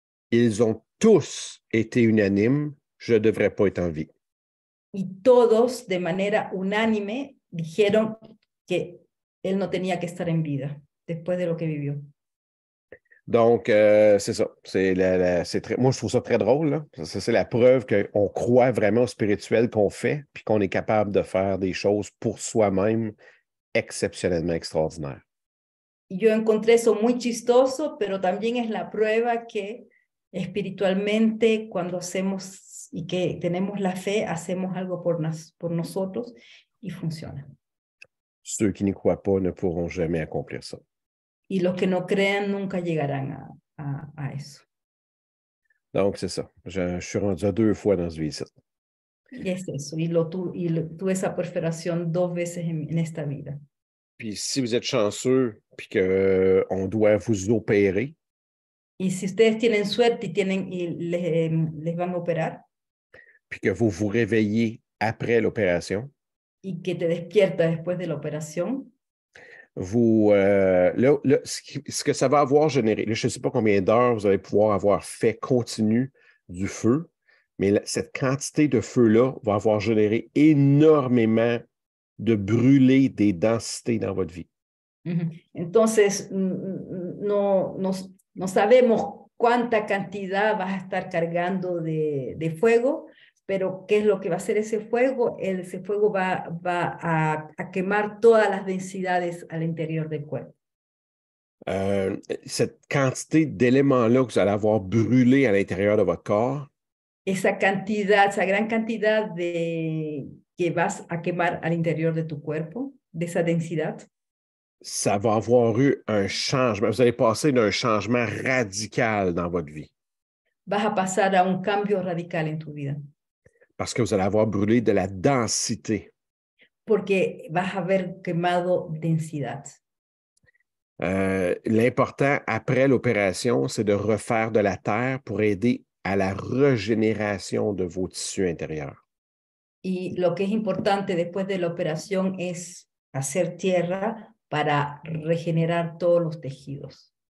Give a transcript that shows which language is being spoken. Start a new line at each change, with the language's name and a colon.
French: Ils ont tous été unanimes, je ne devrais pas être en vie.
Spanish: Y todos, de manera unánime, dijeron que él no tenía que estar en vida después de lo que vivió.
French: Donc, c'est ça. Moi, je trouve ça très drôle. Là. Ça, c'est la preuve qu'on croit vraiment au spirituel qu'on fait, puis qu'on est capable de faire des choses pour soi-même exceptionnellement extraordinaires.
Spanish: Yo encontré eso muy chistoso, pero también es la prueba que espiritualmente, cuando hacemos y que tenemos la fe, hacemos algo por nosotros y funciona.
French: Ceux qui n'y croient pas ne pourront jamais accomplir ça.
Spanish: Y los que no crean nunca llegarán a eso.
French: Donc, c'est ça. Je suis rendu à 2 fois dans ce vie-ci.
Spanish: Y es eso. Tuve esa perforación 2 veces en esta vida.
French: Puis si vous êtes chanceux, puis qu'on doit vous opérer.
Spanish: Y si ustedes tienen suerte y les van a operar.
French: Puis que vous vous réveillez après l'opération.
Spanish: Y que te despiertas después de la operación.
French: Vous, ce que ça va avoir généré, là, je ne sais pas combien d'heures vous allez pouvoir avoir fait continu du feu, mais cette quantité de feu-là va avoir généré énormément de brûlés des densités dans votre vie.
Spanish: Entonces, no sabemos cuánta cantidad vas a estar cargando de fuego, pero ¿qué es lo que va a hacer ese fuego? Ese fuego va a quemar todas las densidades al interior del cuerpo.
French: Cette quantité d'éléments-là que vous allez avoir brûlés à l'intérieur de votre corps,
Spanish: esa gran cantidad que vas a quemar al interior de tu cuerpo, de esa densidad,
French: ça va avoir eu un changement. Vous allez passer d'un changement radical dans votre vie.
Spanish: Vas a pasar a un cambio radical en tu vida.
French: Parce que vous allez avoir brûlé de la densité.
Spanish: Porque vas a haber quemado densidad.
French: L'important après l'opération, c'est de refaire de la terre pour aider à la régénération de vos tissus intérieurs.
Spanish: Y lo que es importante después de la operación es hacer tierra para regenerar todos los tejidos.